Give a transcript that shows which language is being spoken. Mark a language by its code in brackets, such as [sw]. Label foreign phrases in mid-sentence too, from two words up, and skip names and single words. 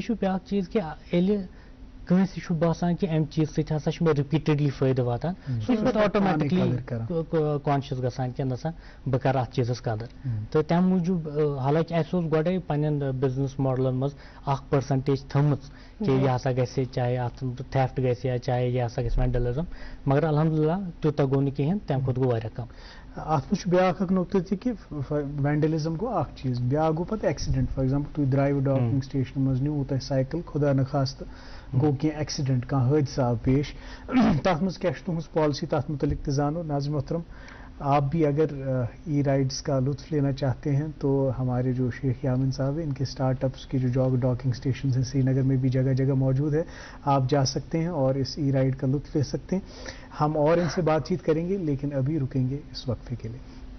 [ks] چھُ بیٛاکھ چیٖز کہِ ییٚلہِ کٲنٛسہِ چھُ باسان کہِ اَمہِ چیٖز سۭتۍ ہسا چھُ مےٚ رِپیٖٹڈلی فٲیدٕ واتان سُہ چھُ پَتہٕ [en] automatically conscious [ks] گژھان کہِ نسا بہٕ کَرٕ اَتھ چیٖزَس قدر تہٕ تَمہِ موٗجوٗب حالانکہِ اَسہِ اوس گۄڈَے پنٛنٮ۪ن [en] business models [ks] منٛز اکھ پٔرسنٹیج تھٲمٕژ کہِ یہِ ہسا گژھِ چاہے اَتھ تھٮ۪فٹ گژھِ یا چاہے یہِ ہسا گژھِ وینڈلزم مگر الحمدللہ تیوٗتاہ گوٚو نہٕ کِہینۍ تَمہِ کھۄتہٕ گوٚو واریاہ کَم اَتھ منٛز چھُ بیٛاکھ اکھ نۄقطہٕ تہِ کہِ وینڈلزم گوٚو اکھ چیٖز بیٛاکھ گوٚو پَتہٕ [en] accident for example [ks] تُہۍ درٛایوٕ [en] docking stations [ks] منٛز نِوٕ تۄہہِ سایکل خۄدا نخواستہٕ گوٚو کینٛہہ ایٚکسِڈنٹ کانٛہہ حٲدثہٕ آو پیش تَتھ منٛز کیاہ چھِ تُہٕنٛز پالسی تَتھ مُتعلِق تہِ زانو [ur] ناظِر محترم آپ بھی اگر ای رائڈس کا لطف لینا چاہتے ہیں تو ہمارے جو شیخ یامن صاحب ہیں ان کے اسٹارٹ اپس کی جو [en] docking stations [ur] ہیں سری نگر میں بھی جگہ جگہ موجود ہے آپ جا سکتے ہیں اور اس ای رائڈ کا لطف لے سکتے ہیں ہم اور ان سے بات چیت کریں گے لیکن ابھی رکیں گے اس وقفے کے لیے